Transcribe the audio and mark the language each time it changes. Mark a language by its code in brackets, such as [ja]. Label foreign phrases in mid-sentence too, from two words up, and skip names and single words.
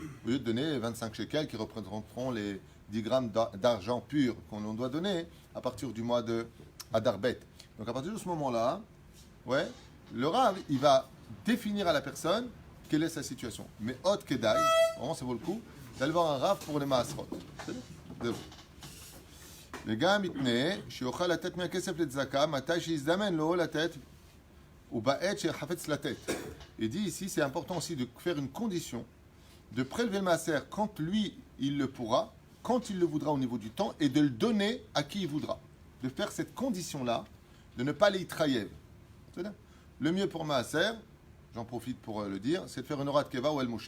[fr] Au lieu de donner 25 shekels qui représenteront les 10 grammes d'argent pur qu'on doit donner à partir du mois de Adarbet. Donc à partir de ce moment-là, ouais, le Rav, il va définir à la personne quelle est sa situation. Mais Hot Kedai, vraiment ça vaut le coup, d'aller voir un Rav pour les Maasrot. [he] וגם יתנה שיוכל לתת מהכסף לצדקה מתי שיזדמן לו לתת ובעת שיחפץ לתת. [fr] Il dit ici, c'est important aussi de faire une condition, de prélever le maaser quand lui, il le pourra, quand il le voudra au niveau du temps, et de le donner à qui il voudra. De faire cette condition-là, de ne pas les trayer. Le mieux pour maaser, j'en profite pour le dire, c'est de faire une Horat Keva ou El Moshe.